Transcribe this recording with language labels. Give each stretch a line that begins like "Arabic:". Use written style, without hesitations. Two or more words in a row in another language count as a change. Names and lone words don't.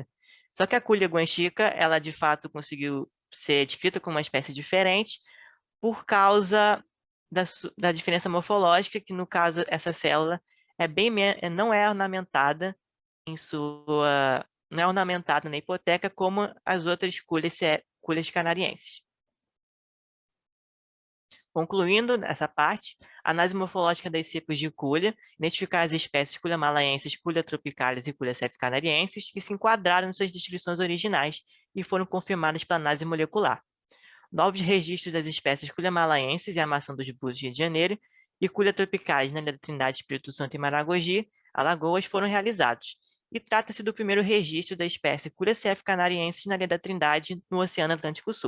Portuguese: Só que a Culia guanchica, ela de fato conseguiu ser descrita como uma espécie diferente por causa da diferença morfológica, que no caso essa célula não é ornamentada não é ornamentada na hipoteca como as outras Culias canarienses. Concluindo essa parte, a análise morfológica das cepas de Culia, identificar as espécies Culia malaensis, Culia tropicalis e Culia canariensis, que se enquadraram em suas descrições originais e foram confirmadas pela análise molecular. Novos registros das espécies Culia malaensis e Armação dos Búzios, Rio de Janeiro, e Culia tropicalis na Ilha da Trindade, Espírito Santo e Maragogi, Alagoas, foram realizados. E trata-se do primeiro registro da espécie Culia canariensis na Ilha da Trindade, no Oceano Atlântico Sul.